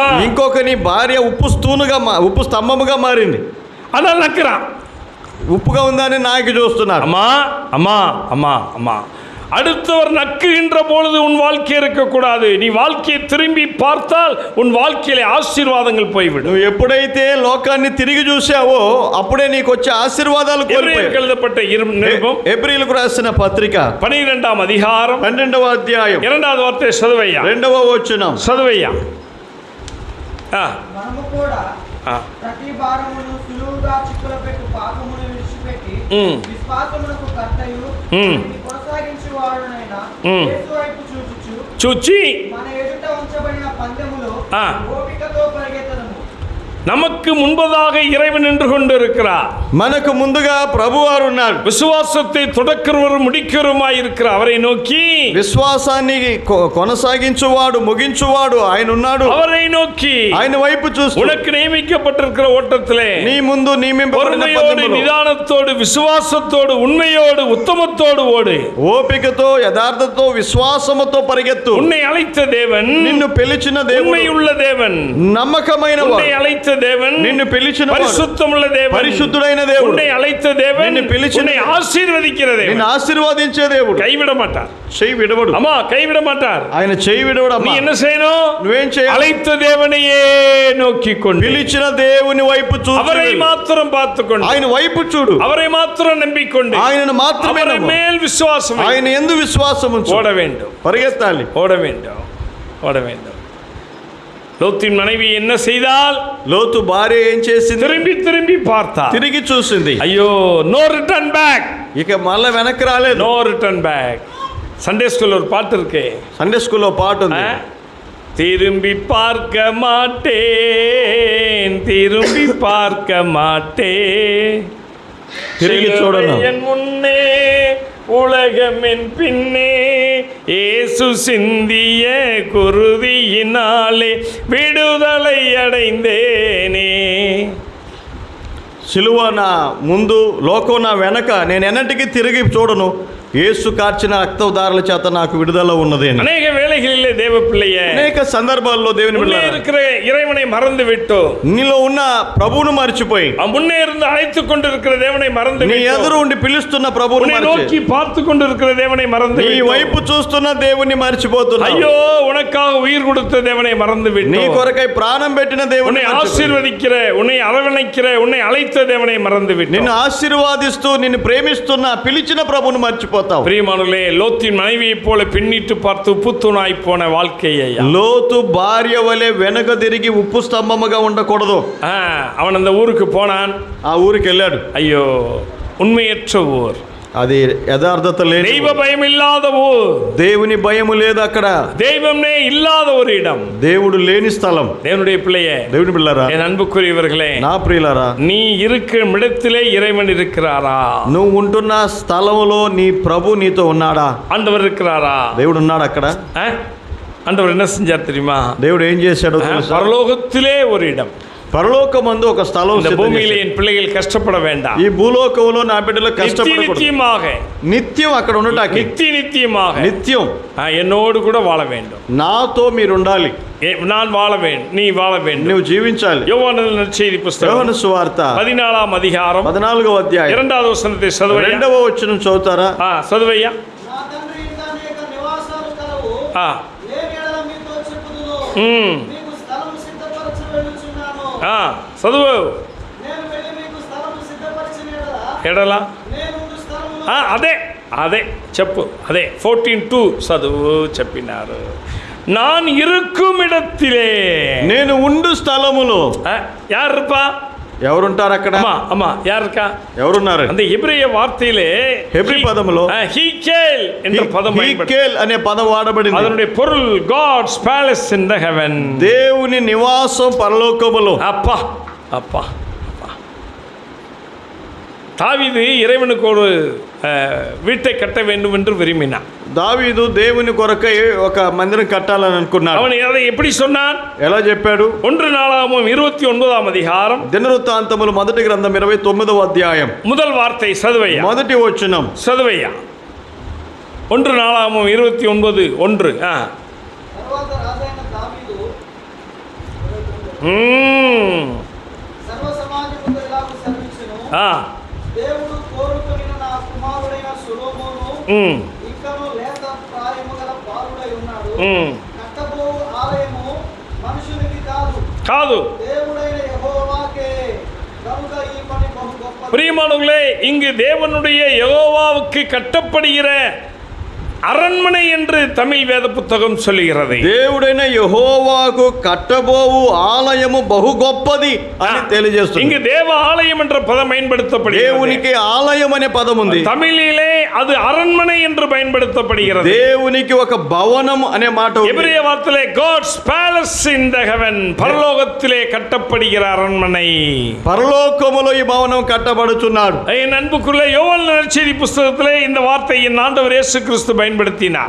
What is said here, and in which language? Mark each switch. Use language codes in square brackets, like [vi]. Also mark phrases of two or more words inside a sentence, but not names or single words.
[te] ఇంకొకని భార్య ఉప్పు స్తంభముగా మారింది. [ta] அதான் நக்கிறான். [te] ఉప్పుగా ఉందని నాకి చూస్తున్నారు. [ta] அம்மா அம்மா அம்மா அம்மா, அடுத்தவர் நக்குகின்ற பொழுது உன் வாழ்க்கை இருக்கக்கூடாது. நீ வாழ்க்கையை திரும்பி பார்த்தால் உன் வாழ்க்கையில ஆசீர்வாதங்கள் போய்விடும். [te] నువ్వు ఎప్పుడైతే లోకాన్ని తిరిగి చూసావో అప్పుడే నీకు వచ్చే ఆశీర్వాదాలు కోల్పోయాయి. [ta] எழுதப்பட்ட நிருபம் [te] ఎబ్రీయులకు రాసిన పత్రిక [ta] 12వ அதிகாரம் [te] 12వ అధ్యాయం 2వ వార్త చదువయ్యా. 2వ వచనం చదువయ్యా. మనము కూడా ప్రతి భారమును సులువుగా చిక్కులపెట్టు పాపమును విడిచిపెట్టి విశ్వాసమునకు కర్తయు కొనసాగించువాడునైన యేసు వైపు చూచి మన ఎదుట ఉంచబడిన పందెములో ఓపికతో పరిగెత్తదము. [ta] நமக்கு முன்பதாக இறைவன் நின்று கொண்டிருக்கிறார். [te] మనకు ముందుగా ప్రభువారు ఉన్నాడు. [ta] விசுவாசத்தை தொடக்கிறவரும் முடிக்கிறவருமாய் இருக்கிற அவரை நோக்கி, [te] విశ్వాసాన్ని కొనసాగించువాడు ముగించువాడు ఆయన ఉన్నాడు. [ta] அவரை நோக்கி [te] ఆయన వైపు చూస్తూ [ta] உனக்கு நியமிக்கப்பட்டிருக்கிற ஓட்டத்திலே [te] నీ ముందు నియమింపబడిన [ta] பொறுமையோடு, [te] పథకంలో [ta] நிதானத்தோடு, விசுவாசத்தோடு, உண்மையோடு, உத்தமத்தோடு ஓடு. [te] ఓపికతో, యథార్థతో, విశ్వాసముతో పరిగెత్తు. [ta] உன்னை அழைத்த தேவன், [te] నిన్ను పిలిచిన దేవుడు, [ta] உண்மையுள்ள தேவன், [te] నమ్మకమైన [ta] உன்னை [te] వాడు, [ta] அழைத்த தேவன், [te] నిన్ను పిలిచిన వాడు, [ta] பரிசுத்தமுள்ள தேவன், [te] పరిశుద్ధుడైన దేవుడు, [ta] உன்னை அழைத்த தேவன், [te] నిన్ను పిలిచిన [ta] உன்னை ఆశీర్వదిக்கிற [te] నిన్ను [ta] தேவன், [te] ఆశీర్వదించే దేవుడు. [ta] கைவிட மாட்டார். [te] చెయ్యి విడవడు. [ta] அம்மா கைவிட மாட்டார். [te] ఆయన చెయ్యి విడవడు. [ta] நீ [te] అమ్మా [ta] என்ன செய்யணும்? [te] నువ్వేం చేయాలి? [ta] அழைத்த தேவனையே நோக்கி கொண்டு [te] పిలిచిన దేవుని వైపు చూస్తూ [ta] அவரை [te] వెళ్ళు. [ta] மாத்திரம் பார்த்துக்கொண்டு, [te] ఆయన వైపు చూడు. [ta] அவரை மாத்திரம் நம்பிக்கொண்டு, [te] ఆయనను మాత్రమే [ta] அவரை [te] నమ్ము. [ta] மேல் விசுவாசம் [te] ఆయన ఎందు విశ్వాసం ఉంచు. [ta] ஓட வேண்டும், [te] పరిగెత్తాలి. [ta] ஓட வேண்டும், ஓட வேண்டும். லோத்தின் மனைவி என்ன செய்தால்? [te] లోతు భార్య ఏం చేసింది? [ta] திரும்பி திரும்பி பார்த்தார். [te] తిరిగి చూసింది. [ta] ஐயோ, [en] no return back, [te] ఇక మళ్ళీ వెనక్కి రాలేదు. [en] no return back. Sunday schoolல [ta] ஒரு பாட்டு இருக்கு. [en] Sunday schoolలో [te] పాట ఉంది. [ta] திரும்பி பார்க்க மாட்டேன், திரும்பி பார்க்க மாட்டேன், [te] తిరిగి చూడను. [ta] என் முன்னே உலகமென் பின்னே, இயேசு சிந்திய குருதியினாலே விடுதலை அடைந்தேனே. [te] సిలువ నా ముందు, లోకం నా వెనక, నేను ఎన్నటికీ తిరిగి చూడను. యేసు కార్చిన రక్తధారల చేత నాకు విడుదల ఉన్నది అని. [ta] அநேக வேளைகளிலே தேவ பிள்ளையே, [te] అనేక సందర్భాల్లో దేవుని [ta] முன்னே [te] బిడ్డలారా, [ta] இருக்கிற இறைவனை மறந்து விட்டோ, [te] నీలో ఉన్న ప్రభువును మర్చిపోయి, [ta] முன்னே இருந்து அழைத்துக் கொண்டிருக்கிற தேவனை மறந்து [te] నీ [ta] விட்டோ, [te] ఎదురు ఉండి పిలుస్తున్న ప్రభువును [ta] உன்னை [te] మర్చి, [ta] நோக்கி பார்த்து கொண்டிருக்கிற தேவனை மறந்து [te] నీ [ta] விட்டோ. [te] వైపు చూస్తున్న దేవుని మర్చిపోతున్నావు. [ta] ஐயோ, உனக்காக உயிர் கொடுத்த தேவனை மறந்து [te] నీ [ta] விட்டோ, [te] కొరకై ప్రాణం పెట్టిన దేవుని [ta] உன்னை [te] మర్చిపోయి, [ta] ஆசீர்வதிக்கிற, உன்னை அரவணைக்கிற, உன்னை அழைத்த தேவனை மறந்து விட்டோ. [te] నిన్ను ఆశీర్వాదిస్తూ నిన్ను ప్రేమిస్తున్న పిలిచిన ప్రభువును మర్చిపోతావు. [ta] பிரியமானவர்களே, லோத்தின் மனைவியைப் போல பின்னிட்டு பார்த்து உப்புத்தூணாய் போன வாழ்க்கையை [te] లోతు భార్య వలె వెనక తిరిగి ఉప్పు స్తంభముగా ఉండకూడదు. [ta] அவன் அந்த ஊருக்கு போனான். [te] ఆ ఊరికి వెళ్ళాడు. [ta] ஐயோ, உண்மையற்ற ஊர், [te] అది యథార్థత లేదు. [ta] தெய்வ பயம் இல்லாத ஊர், [te] దేవుని భయము లేదు అక్కడ. [ta] தெய்வமே இல்லாத ஒரு இடம், [te] దేవుడు లేని స్థలం. [ta] தேவனுடைய பிள்ளையே, [te] దేవుని పిల్లరా, [ta] என் அன்புக்குரியவர்களே, [te] నా ప్రియులారా, [ta] நீ இருக்கும் இடத்திலே இறைவன் இருக்கிறாரா? [te] నువ్వు ఉంటున్న స్థలములో నీ ప్రభు నీతో ఉన్నాడా? [ta] ஆண்டவர் இருக்கிறாரா? [te] దేవుడు ఉన్నాడు అక్కడ. [ta] ஆண்டவர் என்ன செஞ்சார் தெரியுமா? [te] దేవుడు ఏం చేశాడో తెలుసా? [ta] பரலோகத்திலே ஒரு இடம். [te] పరలోకమందు ఒక స్థలం [ta] இந்த [te] సిద్ధం [ta] பூமியிலே [te] చేశాడు. [ta] என் பிள்ளைகள் கஷ்டப்பட வேண்டாம். [te] ఈ భూలోకంలో నా బిడ్డలు కష్టపడకూడదు. [ta] நித்தியமாக, [te] నిత్యం అక్కడ ఉండటానికి, [ta] நித்தியமாக [te] నిత్యం [ta] என்னோடு கூட வாழ வேண்டும். [te] నాతో మీరు ఉండాలి. [ta] நான் வாழ வேண்டும், நீ வாழ வேண்டும். [te] నువ్వు జీవించాలి. [ta] யோவான் நற்செய்தி புஸ்தகம் [te] యోహాను సువార్త 14వ అధ్యాయం 14వ అధ్యాయం 2వ వచనத்தை చదవయ్యా. 2వ వచనం చదువుతారా? చదవయ్యా. నా తండ్రి ఇంత అనేక నివాసాలు కలవు, లేని ఎడల మీతో చెప్పుదును, మీకు స్థలము సిద్ధపరచ వెళ్ళుచున్నాను. చదువు. నేను వెళ్ళి మీకు స్థలము సిద్ధపరచిన ఎడల నేను స్థలము అదే అదే చెప్పు, అదే 14:2 చదువు చెప్పినారు. [ta] நான் இருக்கும் இடத்திலே, [te] నేను ఉండు స్థలములో. [ta] யார் இருப்பா? [te] ఎవరుంటారు అక్కడ? [ta] అమ్మా யார் இருக்கா? [te] ఎవరున్నారు? [ta] அந்த எபிரேய வார்த்தையிலே, [te] హెబ్రీ పదములో [ta] ஹீகேல் என்ற பதம் [te] హీకేల్ అనే పదం వాడబడింది. [ta] அதனுடைய பொருள் [en] God's palace in the heaven. [te] దేవుని నివాసం పరలోకములో. [ta] அப்பா அப்பா அப்பா. தாவீது இறைவனுக்கு ஒரு வீட்டை கட்ட வேண்டும் என்று விரும்பினான். [te] దావీదు దేవుని కొరకై ఒక మందిరం కట్టాలని అనుకున్నాడు. [ta] அவன் அதை எப்படி சொன்னான்? [te] ఎలా చెప్పాడు? 1 நாளாகமம் 29వ అధ్యాయం దినవృత్తాంతములు మొదటి గ్రంథం 29వ అధ్యాయం [ta] முதல் வார்த்தை சதுவையா. [te] మొదటి వచనం. [ta] சதுவையா 1 நாளாகமம் 29:1. [te] తర్వాత రాజైన దావీదు సర్వ సమాజముతో ఇలాగ సెలవిచ్చెను, దేవుడు కోరుకొనిన నా కుమారుడైన సొలొమోను ఇంకను లేత ప్రాయము గల బాలుడై ఉన్నాడు. కట్టబో ఆలయము మనుషునికి కాదు, దేవుడైన యెహోవాకే. కనుక ఈ పని బహు గొప్పది. [ta] பிரியமானவர்களே, இங்கு தேவனுடைய யெகோவாவுக்கு கட்டப்படுகிற அரண்மனை என்று தமிழ் வேத புத்தகம் சொல்லுகிறது. [te] దేవుడైన యెహోవాకు కట్టబోవు ఆలయము బహు గొప్పది అని తెలియజేస్తుంది. [ta] இங்கு தேவ ஆலயம் என்ற பதம் பயன்படுத்தப்படுகிறது. [te] దేవునికి ఆలయం అనే పదం ఉంది. [ta] தமிழிலே அது அரண்மனை என்று பயன்படுத்தப்படுகிறது. [te] దేవునికి ఒక భవనం అనే మాట ఉంది. [ta] எபிரேய வார்த்தையிலே [en] God's palace in the heaven, [ta] பரலோகத்திலே கட்டப்படுகிற அரண்மனை. [te] పరలోకములో ఈ భవనం కట్టబడుచున్నాడు. [ta] என் அன்புக்குள்ள யோவான் நற்செய்தி புத்தகத்திலே இந்த வார்த்தையை ஆண்டவர் இயேசு கிறிஸ்து பயன்படுத்தினார்.